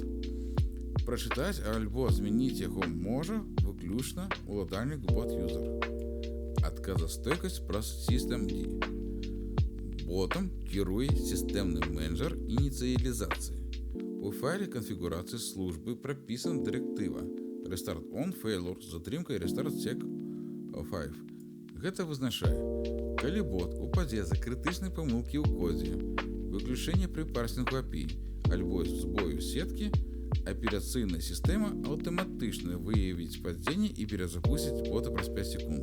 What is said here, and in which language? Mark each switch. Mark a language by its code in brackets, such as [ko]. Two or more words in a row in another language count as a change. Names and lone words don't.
[be] Прачытаць альбо змяніць яго можа выключна уладальнік bot-user. Адказастойкасць праз systemd. Ботам кіруе сістэмны менеджер ініцыялізацыі. У файле канфігурацыі службы прапісана дырэктыва [en] restart on failure [be] з затрымкай [en] restart sec [be] 5. Гэта вызначае, калі бот упадзе за крытычнай памылкі ў кодзе, выключэнне пры парсінгу API альбо збою сеткі, аперацыйная сістэма аўтаматычна выявіць падзенне і перазапусціць бота праз 5 секунд.